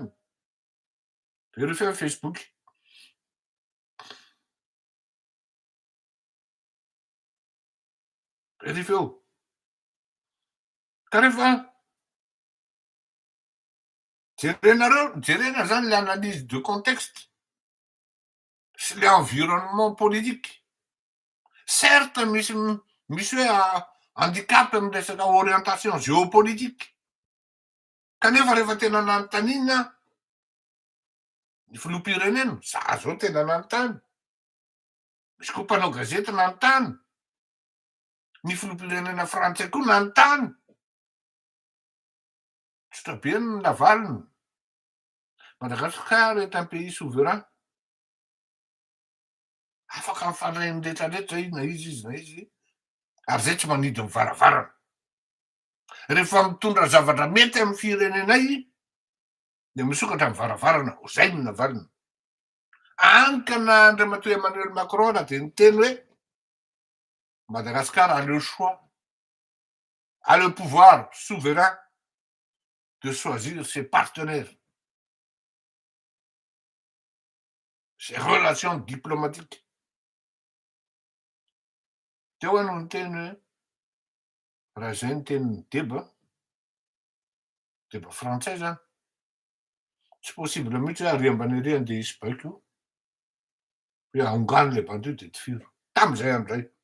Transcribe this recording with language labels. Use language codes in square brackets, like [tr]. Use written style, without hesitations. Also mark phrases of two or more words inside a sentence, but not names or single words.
[mg] Verifio Facebook. Verifio. Ka rehefa jerena zany [fr] le analyse de contexte [mg] sy [fr] le environnement politique. [mg] Certes misy hoe handicap amy resaka [fr] orientation géopolitique, [mg] kanefa rehefa tena nanontaniana ny filoham-pirenena, za zao tena nanontany, misy koa mpanao gazety nanontany, ny filoham-pirenena frantsay koa nanontany, tsotra be ny lavaliny. [fr] Madagascar est un pays souverain. [mg] Afaka mifandray ny rehetrarehetra izy na izy, ary zay tsy manidy ny varavarana. Rehefa mitondra zavatra mety amy firenenay de misokatra amy varavarana, zay no navaliny. Ankana Andriamatoa Emmanuel Macron raha de niteny hoe [fr] Madagascar a le choix, a le pouvoir souverain de choisir ses partenaires, ses relations diplomatiques. [mg] Teo ano niteny hoe raha zay ny tenin'ny deba frantsay zany, tsy possible mihitsy hoe ary ambany ery andeha hisy baiko hoe aongano le bandy io de tifiro tam'izay andray.